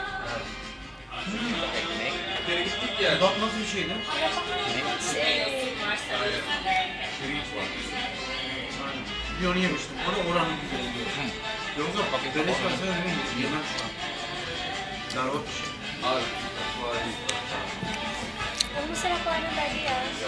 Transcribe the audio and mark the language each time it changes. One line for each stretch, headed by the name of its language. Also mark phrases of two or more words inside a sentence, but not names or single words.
Turkish: Bir kere gittik ya. Bak nasıl bir şeydi? Pirinç var. Bir onu yemiştim. O da oranın güzeli diyor. Yoksa bak deniz ben sana ne yemem şu an. Berbat bir şey. Abi. Var.
Filipino: Ang masarap po ng Daddy, ah.